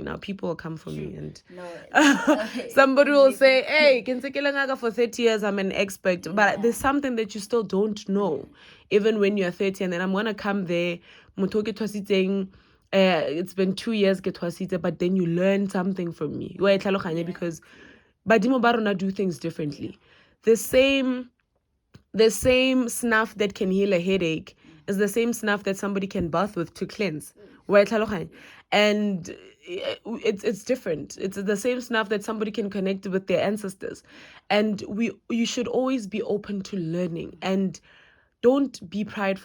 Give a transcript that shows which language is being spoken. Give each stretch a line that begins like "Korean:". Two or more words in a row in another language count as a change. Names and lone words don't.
English: Now people will come for me and somebody will say, hey, for 30 years I'm an expert. But there's something that you still don't know, even when you're 30. And then I'm gonna come there, it's been 2 years but then you learn something from me. Because
Tswana: badimo ba rona
English: do things differently. The same snuff that can heal a headache is the same snuff that somebody can bath with to cleanse. And it's different. It's the same snuff that somebody can connect with their ancestors. And you should always be open to learning and don't be prideful.